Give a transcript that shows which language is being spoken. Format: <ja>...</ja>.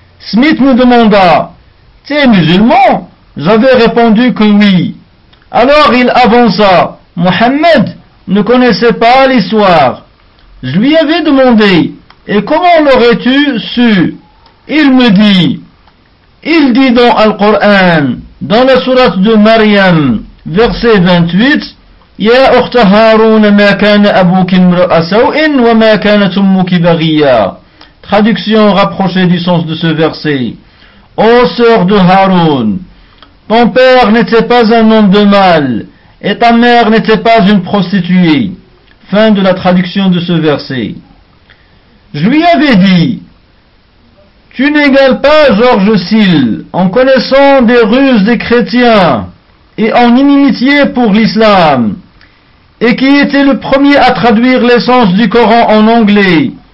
<fr>Smith me demanda, « T'es musulman ?» J'avais répondu que oui. Alors il avança, « Mohammed ne connaissait pas l'histoire. » Je lui avais demandé, « Et comment l'aurais-tu su ?» Il me dit, « Il dit dans Al-Qur'an, dans la sourate de Maryam, verset 28,</fr> <ar>يا أخت هارون ما كان أبوك امرأ سوء وما كانت أمك بغية.</ar> <fr>Traduction rapprochée du sens de ce verset. Ô sœur de Haroun, ton père n'était pas un homme de mal et ta mère n'était pas une prostituée. Fin de la traduction de ce verset. Je lui avais dit, tu n'égales pas Georges Sille en connaissant des ruses des chrétiens et en inimitié pour l'islam, et qui était le premier à traduire l'essence du Coran en anglais.</fr>